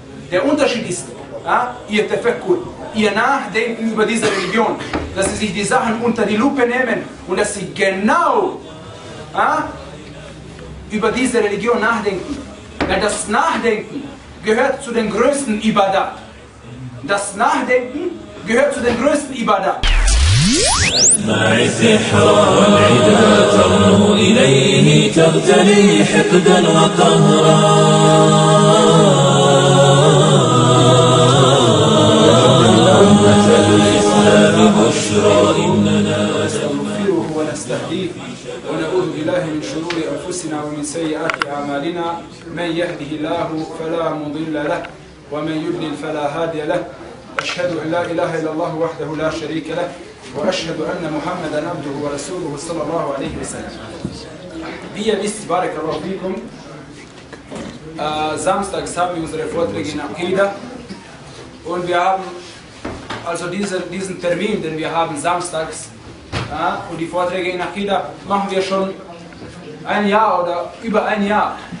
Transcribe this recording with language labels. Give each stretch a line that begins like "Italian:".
German: Der Unterschied ist, ihr Tefekkur, ihr Nachdenken über diese Religion, dass sie sich die Sachen unter die Lupe nehmen und dass sie genau über diese Religion nachdenken. Weil das Nachdenken gehört zu den größten Ibadat. Das Nachdenken gehört zu den größten Ibadat.
Arabic: أسمع سحرا والعدا ترنو إليه تغتلي حقدا وقهرا أمة الإسلام بشرى إننا نستغفره ونستهديه ونعوذ بالله من شرور أنفسنا ومن سيئات أعمالنا من يهده الله فلا مضل له ومن يضلل فلا هادي له أشهد أن لا إله إلا الله وحده لا شريك له وأشهد أن محمدا عبده ورسوله صلى الله عليه وسلم.
German: Wie ihr wisst,
Arabic: بارك الله فيكم,
German: samstags haben wir unsere Vorträge in Aqida und wir haben also diesen Termin, den wir haben samstags und die Vorträge in Aqida machen wir schon ein Jahr oder über ein Jahr.